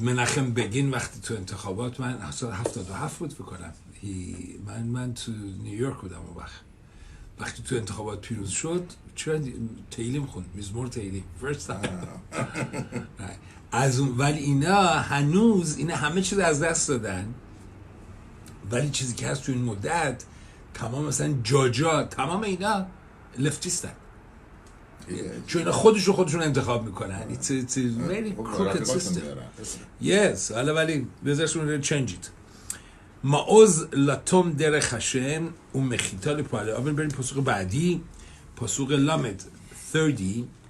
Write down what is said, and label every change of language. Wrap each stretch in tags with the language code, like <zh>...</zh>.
<fa>مناخم بگین وقتی تو انتخابات من سال 77 بود فکر کنم من تو نیویورک بودم اون وقتی تو انتخابات پیروز شد چرا تیلیم خوند مزمور تیلیم</fa> <en>first time</en> <fa>از اون. ولی اینا هنوز اینا همه چیز از دست دادن، ولی چیزی که هست تو این مدت تمام مثلا جاجا تمام اینا لفتیستن. چون خودشون انتخاب میکنن.</fa> <en>It's a very crooked system. Yes.</en> <fa>حالا ولی بذارشون</fa> <en>change it.</en> <fa>معوز لاتوم در خشم و مخیتال پاله. اول بریم پاسوق بعدی، پاسوق لامد 30.</fa>